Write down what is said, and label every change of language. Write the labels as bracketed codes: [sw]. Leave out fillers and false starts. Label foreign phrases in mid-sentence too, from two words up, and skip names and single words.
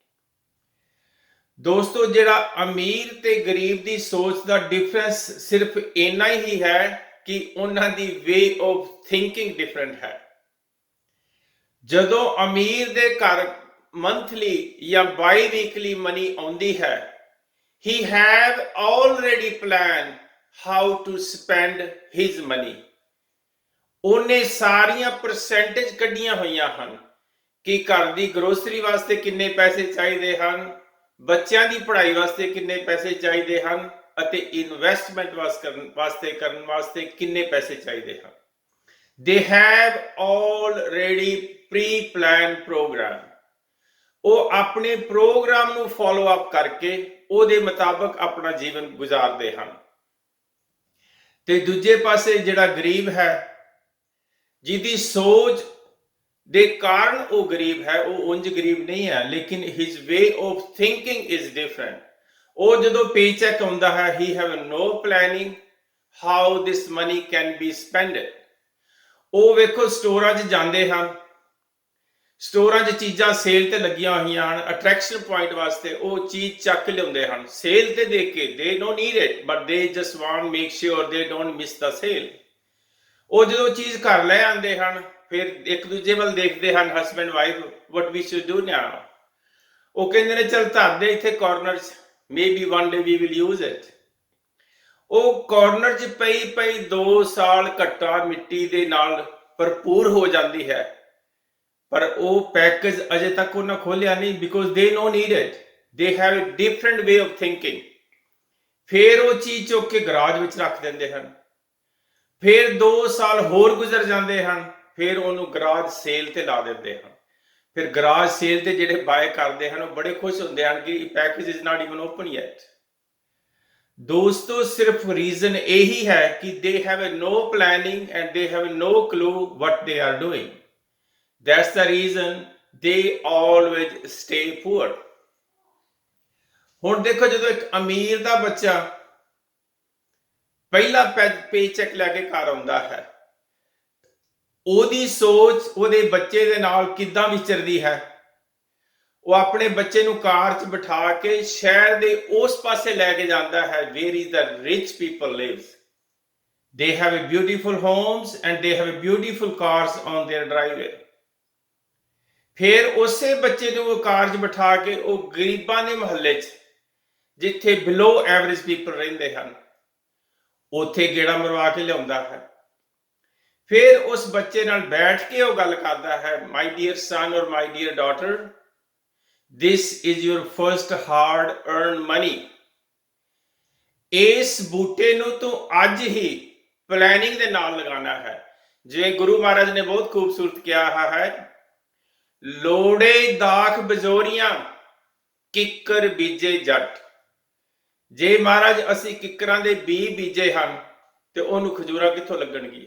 [pa] ਦੋਸਤੋ, ਜਿਹੜਾ ਅਮੀਰ ਤੇ ਗਰੀਬ ਦੀ ਸੋਚ ਦਾ ਡਿਫਰੈਂਸ ਸਿਰਫ ਇੰਨਾ ਹੀ ਹੈ ਕਿ ਉਹਨਾਂ ਦੀ [en] way of thinking different [pa] ਹੈ। ਜਦੋਂ ਅਮੀਰ ਦੇ ਘਰ ਮੰਥਲੀ ਜਾਂ [en] bi weekly money [pa] ਆਉਂਦੀ ਹੈ, [en] he have already planned how to spend his money। [pa] ਉਹਨੇ ਸਾਰੀਆਂ ਪਰਸੈਂਟੇਜ ਕੱਢੀਆਂ ਹੋਈਆਂ ਹਨ ਕਿ ਘਰ ਦੀ ਗਰੋਸਰੀ ਵਾਸਤੇ ਕਿੰਨੇ ਪੈਸੇ ਚਾਹੀਦੇ ਹਨ, ਬੱਚਿਆਂ ਦੀ ਪੜ੍ਹਾਈ ਵਾਸਤੇ ਕਿੰਨੇ ਪੈਸੇ ਚਾਹੀਦੇ ਹਨ ਅਤੇ ਇਨਵੈਸਟਮੈਂਟ ਕਰਨ ਵਾਸਤੇ ਕਿੰਨੇ ਪੈਸੇ ਚਾਹੀਦੇ ਹਨ। [en] They have already pre-planned program। [pa] ਉਹ ਆਪਣੇ ਪ੍ਰੋਗਰਾਮ ਨੂੰ [en] follow up [pa] ਕਰਕੇ ਉਹਦੇ ਮੁਤਾਬਕ ਆਪਣਾ ਜੀਵਨ ਗੁਜ਼ਾਰਦੇ ਹਨ। ਤੇ ਦੂਜੇ ਪਾਸੇ ਜਿਹੜਾ ਗਰੀਬ ਹੈ, ਜਿਹਦੀ ਸੋਚ ਦੇ ਕਾਰਨ ਉਹ ਗਰੀਬ ਹੈ, ਉਹ ਉਂਝ ਗਰੀਬ ਨਹੀਂ ਹੈ, ਲੇਕਿਨ [en] his way of thinking is different। [pa] ਉਹ ਜਦੋਂ ਪੇਚੈਕ ਆਉਂਦਾ ਹੈ, [en] he have no planning how this money can be spent। [pa] ਉਹ ਵੇਖੋ ਸਟੋਰਾਂ 'ਚ ਜਾਂਦੇ ਹਨ, ਸਟੋਰਾਂ 'ਚ ਚੀਜ਼ਾਂ ਸੇਲ ਤੇ ਲੱਗੀਆਂ ਹੋਈਆਂ ਹਨ, [en] attraction point [pa] ਵਾਸਤੇ ਉਹ ਚੀਜ਼ ਚੱਕ ਲਿਆਉਂਦੇ ਹਨ ਸੇਲ ਤੇ ਦੇਖ ਕੇ। [en] they don't need it but they just want make sure they don't miss the sale। [pa] ਉਹ ਜਦੋਂ ਚੀਜ਼ ਘਰ ਲੈ ਆਉਂਦੇ ਹਨ, ਫਿਰ ਇੱਕ ਦੂਜੇ ਵੱਲ ਦੇਖਦੇ ਹਨ, [en] husband wife, what we should do now। [pa] ਉਹ ਕਹਿੰਦੇ ਨੇ ਚੱਲ ਧਰ ਦੇ ਇੱਥੇ ਕਾਰਨਰ 'ਚ, [en] maybe one day we will use it। [pa] ਉਹ ਕਾਰਨਰ 'ਚ ਪਈ ਪਈ 2 ਸਾਲ ਘੱਟਾ ਮਿੱਟੀ ਦੇ ਨਾਲ ਭਰਪੂਰ ਹੋ ਜਾਂਦੀ ਹੈ, ਪਰ ਉਹ ਪੈਕੇਜ ਅਜੇ ਤੱਕ ਉਹਨਾਂ ਖੋਲਿਆ ਨਹੀਂ, ਬਿਕੋਜ਼ [en] they don't need it, they have a different way of thinking। [pa] ਫਿਰ ਉਹ ਚੀਜ਼ ਚੁੱਕ ਕੇ ਗਰਾਜ ਵਿੱਚ ਰੱਖ ਦਿੰਦੇ ਹਨ। ਫਿਰ 2 ਸਾਲ ਹੋਰ ਗੁਜ਼ਰ ਜਾਂਦੇ ਹਨ, ਫਿਰ ਉਹਨੂੰ [en] garage sale [pa] ਤੇ ਲਾ ਦਿੰਦੇ ਹਨ। ਫਿਰ [en] garage sale [pa] ਤੇ ਜਿਹੜੇ ਬਾਏ ਕਰਦੇ ਹਨ ਉਹ ਬੜੇ ਖੁਸ਼ ਹੁੰਦੇ ਹਨ ਕਿ [en] package is not even open yet. [pa] ਦੋਸਤੋ, ਸਿਰਫ ਰੀਜ਼ਨ ਇਹੀ ਹੈ ਕਿ [en] they have no planning and they have no clue what they are doing। That's the reason they always stay poor। [pa] ਹੁਣ ਦੇਖੋ, ਜਦੋਂ ਇੱਕ ਅਮੀਰ ਦਾ ਬੱਚਾ ਪਹਿਲਾ ਪੇਚੈਕ ਲੈ ਕੇ ਘਰ ਆਉਂਦਾ ਹੈ, ਉਹਦੀ ਸੋਚ ਉਹਦੇ ਬੱਚੇ ਦੇ ਨਾਲ ਕਿੱਦਾਂ ਵਿਚਰਦੀ ਹੈ। ਉਹ ਆਪਣੇ ਬੱਚੇ ਨੂੰ ਕਾਰ 'ਚ ਬਿਠਾ ਕੇ ਸ਼ਹਿਰ ਦੇ ਉਸ ਪਾਸੇ ਲੈ ਕੇ ਜਾਂਦਾ ਹੈ [en] where is the rich people lives। They have a beautiful homes and they have a beautiful cars on their driveway। [pa] ਫਿਰ ਉਸੇ ਬੱਚੇ ਨੂੰ ਉਹ ਕਾਰ 'ਚ ਬਿਠਾ ਕੇ ਉਹ ਗਰੀਬਾਂ ਦੇ ਮੁਹੱਲੇ 'ਚ, ਜਿੱਥੇ [en] below average people [pa] ਰਹਿੰਦੇ ਹਨ, ਉੱਥੇ ਗੇੜਾ ਮਰਵਾ ਕੇ ਲਿਆਉਂਦਾ ਹੈ। ਫਿਰ ਉਸ ਬੱਚੇ ਨਾਲ ਬੈਠ ਕੇ ਉਹ ਗੱਲ ਕਰਦਾ ਹੈ, [en] my dear son or my dear daughter, this is your first hard earned money। [pa] ਇਸ ਬੂਟੇ ਨੂੰ ਤੂੰ ਅੱਜ ਹੀ ਪਲੈਨਿੰਗ ਦੇ ਨਾਲ ਲਗਾਉਣਾ ਹੈ। ਜਿਵੇਂ ਗੁਰੂ ਮਹਾਰਾਜ ਨੇ ਬਹੁਤ ਖੂਬਸੂਰਤ ਕਿਹਾ ਹੈ, ਲੋੜੇ ਦਾਖ ਬਜੋਰੀਆਂ ਕਿੱਕਰ ਬੀਜੇ ਜੱਟ। ਜੇ ਮਹਾਰਾਜ ਅਸੀਂ ਕਿੱਕਰਾਂ ਦੇ ਬੀਜੇ ਹਨ ਤੇ ਉਹਨੂੰ ਖਜੂਰਾਂ ਕਿੱਥੋਂ ਲੱਗਣਗੀਆਂ?